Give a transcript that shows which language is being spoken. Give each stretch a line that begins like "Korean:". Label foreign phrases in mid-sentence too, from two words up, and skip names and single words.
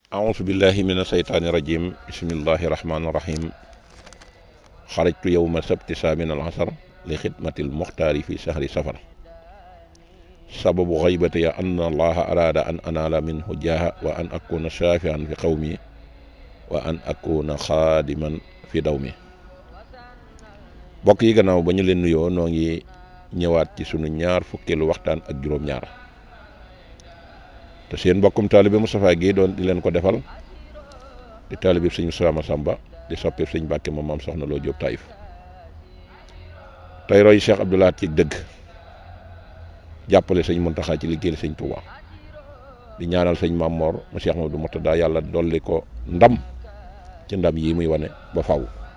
Arabic: أعوذ بالله من الشيطان الرجيم بسم الله الرحمن الرحيم خرجت يوم السبت سامن العصر لخدمة المختار في شهر سفر سبب غيبتي أن الله أراد أن أنال منه جاه وأن أكون شافعا في قومي وأن أكون خادما في دومي
Wolof: bokk yi gannaaw ba ñu leen nuyoo noo ngi ñëwaat ci sunu ñaar fukkeelu waxtaan ak juróom-ñaar te seen mbokkum taalibe Moustapha Guèye doon di leen ko defal di taalibe sëñ Moustapha Massamba di soppeef sëñ Mbàkke moom maam soxna Loo Jóob Taïf tey roy Cheikh Abdou Lahad ci dëgg jàppale sëñ Muntaxa ci liggéeyal sëñ Touba di ñaanal sëñ Maam Mor mu Cheikh Mamadou Murtada yàlla dolli ko ndam ci ndam yi muy wane ba faw